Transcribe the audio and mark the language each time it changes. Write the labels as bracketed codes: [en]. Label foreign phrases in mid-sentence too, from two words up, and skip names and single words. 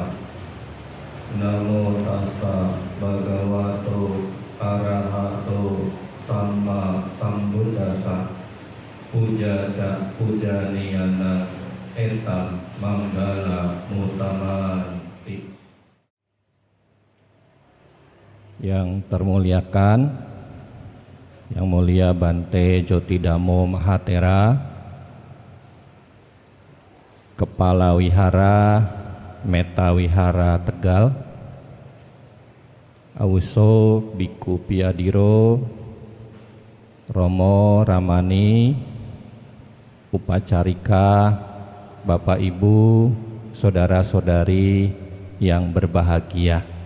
[pi] Namo tassa bhagavato arahato samma sambuddhassa. Pujaniyana etam manggala mutamanti. [id] Yang termuliakan, Yang Mulia Bante Jotidamo Mahatera, Kepala Wihara Meta Wihara Tegal, Awuso Biku Piadiro, Romo Ramani, Upacarika, Bapak Ibu, Saudara-saudari yang berbahagia.